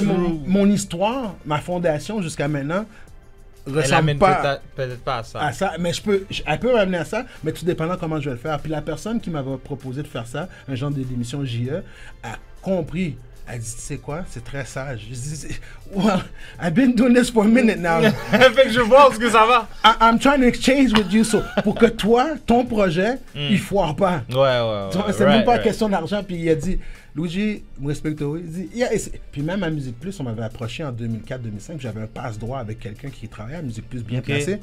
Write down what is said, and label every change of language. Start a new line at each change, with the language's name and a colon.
French: que mon histoire, ma fondation jusqu'à maintenant, ressemble pas peut-être pas à ça. Mais elle peut m'amener à ça, mais tout dépendant comment je vais le faire. Puis la personne qui m'avait proposé de faire ça, un genre d'émission JE, a compris. Elle dit, tu sais quoi, c'est très sage. Je dis,
English: well, I've been doing this for a minute now.
French: Fait que je vois où ce que ça va.
English: I'm trying to exchange with you, so,
French: pour que toi, ton projet, il foire pas. Ouais. C'est même pas question d'argent. Puis il a dit, Luigi, me respecte, il dit,
English: yeah.
French: Puis même à Musique Plus, on m'avait approché en 2004-2005, j'avais un passe-droit avec quelqu'un qui travaillait à Musique Plus bien placé.